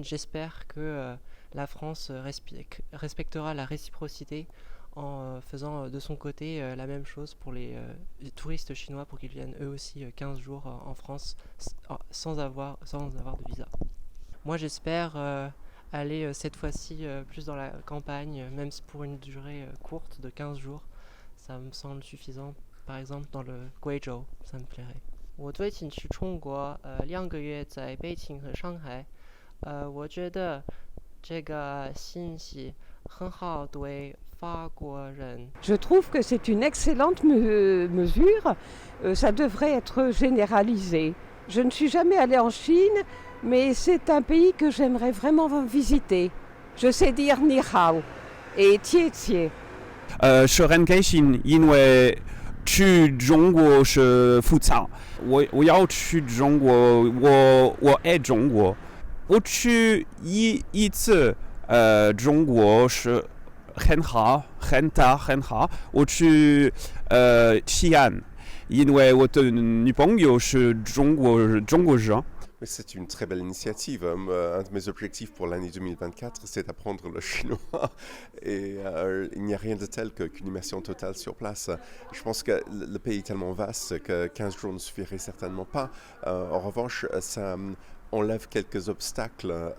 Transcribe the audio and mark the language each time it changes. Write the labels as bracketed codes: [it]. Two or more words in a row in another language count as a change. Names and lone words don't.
[fr] J'espère que la France respectera la réciprocité en faisant de son côté la même chose pour les touristes chinois pour qu'ils viennent eux aussi 15 jours en France sans avoir de visa. Moi j'espère aller cette fois-ci plus dans la campagne, même si pour une durée courte de 15 jours. Ça me semble suffisant, par exemple dans le Guizhou, ça me plairait. [zh] 我最近去中国2个月在北京和上海我觉得这个信息很好对法国人 [fr] Je trouve que c'est une excellente mesure. Ça devrait être généralisé. Je ne suis jamais allée en Chine, mais c'est un pays que j'aimerais vraiment visiter. Je sais dire [zh] 你好 [fr] et [zh] 谢谢. 是很开心，因为去中国是复杂。我要去中国，我爱中国。我去一次，中国是很好，很大很好。我去西安，因为我的女朋友是中国人。 [fr] Mais c'est une très belle initiative. Un de mes objectifs pour l'année 2024, c'est d'apprendre le chinois. Et il n'y a rien de tel qu'une immersion totale sur place. Je pense que le pays est tellement vaste que 15 jours ne suffirait certainement pas. En revanche, ça enlève quelques obstacles.